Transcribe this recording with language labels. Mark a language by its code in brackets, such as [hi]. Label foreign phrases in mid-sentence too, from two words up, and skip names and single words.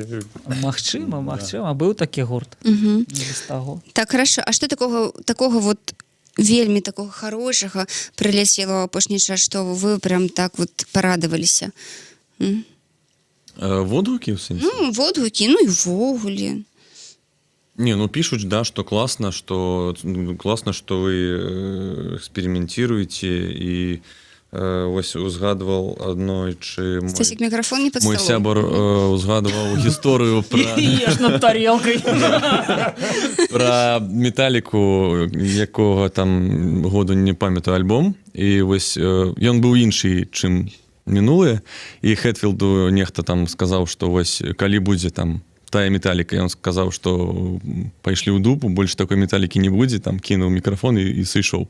[be] Магчыма, быў такі гурт. Без таго. [ru] Так, хорошо. [be] А што такога вот вельмі такога хорошага прыляцела ў апошні час, што вы прям так вот парадаваліся? Водгукі, ў сэнсе? Ну, водгукі, ну і ўвогуле. [ru] Не, ну пишут, да, что классно, что вы экспериментируете, [be] и ось узгадывал аднойчы Стасік, мікрафон не пад мой сталом. сябар узгадывал гісторыю [ru] Еш над тарелкой. [be] про Металліку, якога там году не памятаю альбом, і вось ён быў іншы, чым мінулыя, і Хэтфілду нехта там сказаў, што вось калі будзе там тая Металліка, ён сказаў, што пайшлі ў дупу, больш такой Металлікі не будзе, там кінуў мікрафон і сышоў.